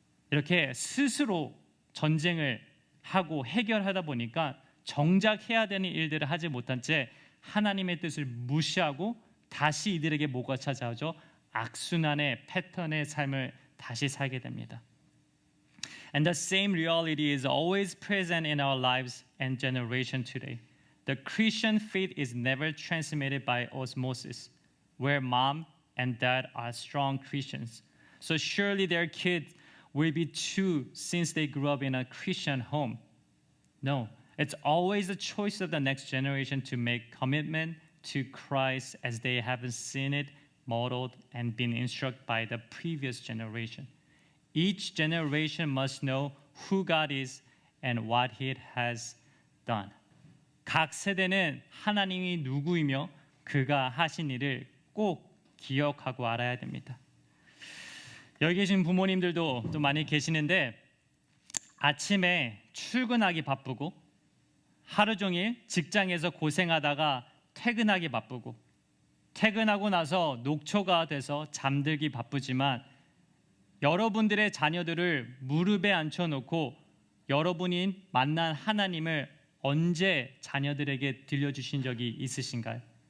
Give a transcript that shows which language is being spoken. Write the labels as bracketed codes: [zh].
[ko] 이렇게 스스로 전쟁을 하고 해결하다 보니까 정작 해야 되는 일들을 하지 못한 채 하나님의 뜻을 무시하고 다시 이들에게 뭐가 찾아오죠? 악순환의 패턴의 삶을 다시 살게 됩니다. [en] And the same reality is always present in our lives and generation today. The Christian faith is never transmitted by osmosis, where mom and dad are strong Christians. So surely their kids will be too since they grew up in a Christian home. No, it's always the choice of the next generation to make commitment to Christ as they haven't seen it modeled and been instructed by the previous generation. Each generation must know who God is and what He has done. [ko] 각 세대는 하나님이 누구이며 그가 하신 일을 꼭 기억하고 알아야 됩니다. 여기 계신 부모님들도 또 많이 계시는데 아침에 출근하기 바쁘고 하루 종일 직장에서 고생하다가 퇴근하기 바쁘고 퇴근하고 나서 녹초가 돼서 잠들기 바쁘지만 여러분들의 자녀들을 무릎에 앉혀놓고 여러분이 만난 하나님을 언제 자녀들에게 들려주신 적이 있으신가요?